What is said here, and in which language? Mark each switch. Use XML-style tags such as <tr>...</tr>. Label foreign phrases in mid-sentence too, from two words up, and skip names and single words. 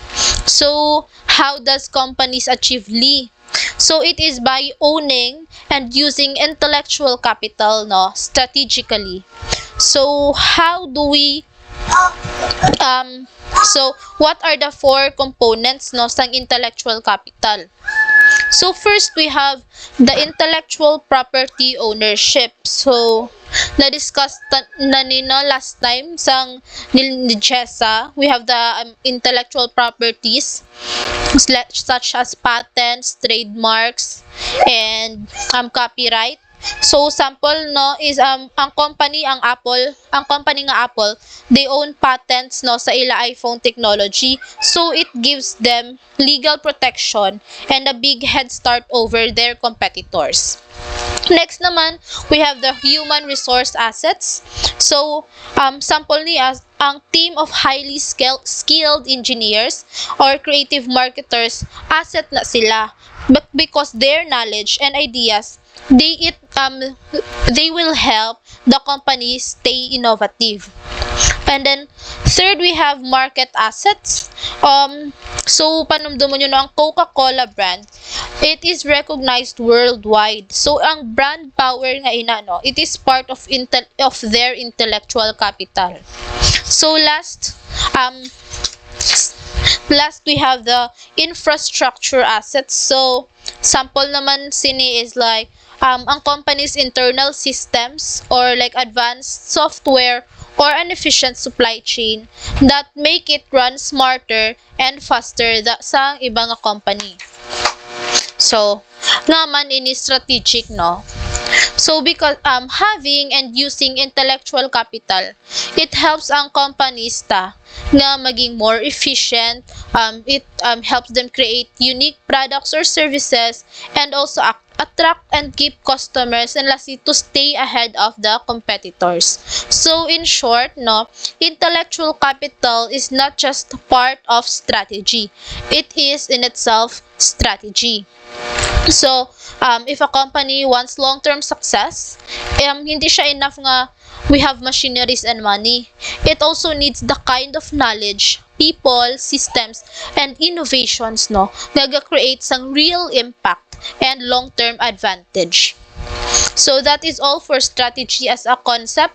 <en>So how does companies achieve Lee? So it is by owning and using intellectual capital strategically. So how do we so what are the four components sang intellectual capital? So first, we have the intellectual property ownership.</en> <hil>So na-discuss na</hil> <en>last time</en> <hil>sang ni Jessa.</hil> <en>We have the intellectual properties such as patents, trademarks, and copyright. So sample is</en> <hil>ang company nga</hil> <en>Apple, they own patents</en> <hil>sa ila</hil> <en>iPhone technology. So it gives them legal protection and a big head start over their competitors. Next naman, we have the human resource assets. So sample</en> <hil>niya ang</hil> <en>team of highly skilled engineers or creative marketers, asset</en> <hil>na sila,</hil> <en>but because their knowledge and ideas, they will help the company stay innovative. And then third, we have market assets. So</en> <hil>panumdum nyo ang</hil> <en>Coca-Cola brand, it is recognized worldwide. So ang brand power nga it is part of their intellectual capital. So last we have the infrastructure assets. So sample</en> <hil>naman sini</hil> <en>is like ang company's internal systems or like advanced software or an efficient supply chain that make it run smarter and faster</en> <hil>sa ibang</hil> <en>company.</en> <hil>So, nga man ini strategic, no?</hil> <en>So because having and using intellectual capital, it helps</en> <hil>ang companies nga maging</hil> <en>more efficient. It helps them create unique products or services and also attract and keep customers and lastly to stay ahead of the competitors. So in short, no, intellectual capital is not just part of strategy. It is in itself strategy. So, if a company wants long-term success,</en> <hil>hindi siya enough nga</hil> <en>we have machineries and money. It also needs the kind of knowledge, people, systems, and innovations, no, nga create some real impact and long-term advantage. So, that is all for strategy as a concept.</en>